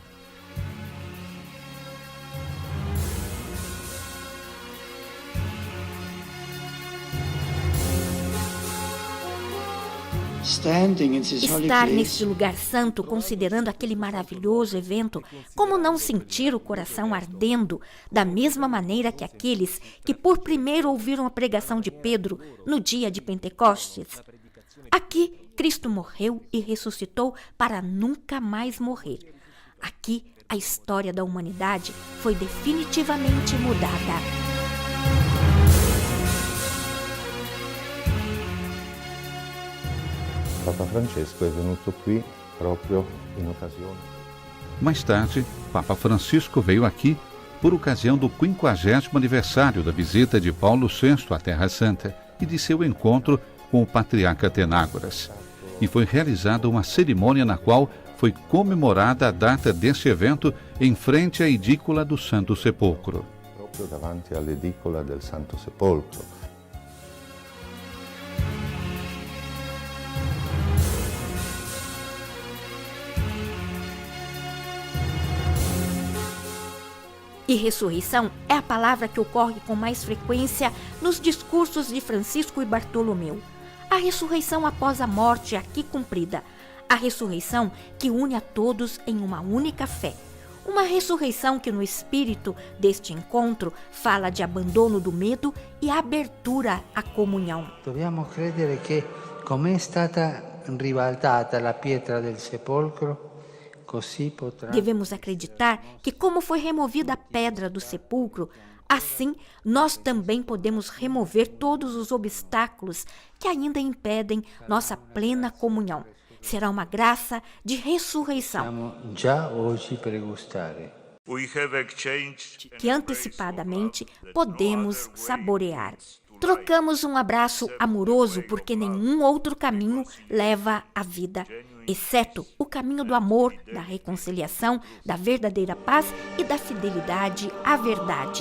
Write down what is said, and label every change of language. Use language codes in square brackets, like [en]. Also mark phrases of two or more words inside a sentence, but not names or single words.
[pt] Estar neste lugar santo, considerando aquele maravilhoso evento, como não sentir o coração ardendo, da mesma maneira que aqueles que por primeiro ouviram a pregação de Pedro no dia de Pentecostes? Aqui, Cristo morreu e ressuscitou para nunca mais morrer. Aqui, a história da humanidade foi definitivamente mudada. [it] Papa Francesco è venuto qui proprio in occasione. [pt] Mais tarde, Papa Francisco veio aqui por ocasião do 50º aniversário da visita de Paulo VI à Terra Santa e de seu encontro com o patriarca Atenágoras. E foi realizada uma cerimônia na qual foi comemorada a data deste evento em frente à edícula do Santo Sepulcro. [it] Proprio davanti all'edicola del Santo Sepolcro. [pt] E ressurreição é a palavra que ocorre com mais frequência nos discursos de Francisco e Bartolomeu. A ressurreição após a morte aqui cumprida. A ressurreição que une a todos em uma única fé. Uma ressurreição que no espírito deste encontro fala de abandono do medo e abertura à comunhão. [it] Dobbiamo credere che, come è stata ribaltata la pietra del sepolcro, [pt] devemos acreditar que, como foi removida a pedra do sepulcro, Assim, nós também podemos remover todos os obstáculos que ainda impedem nossa plena comunhão. Será uma graça de ressurreição [it] Siamo già oggi per gustare. [pt] que antecipadamente podemos saborear. Trocamos um abraço amoroso porque nenhum outro caminho leva à vida, exceto o caminho do amor, da reconciliação, da verdadeira paz e da fidelidade à verdade.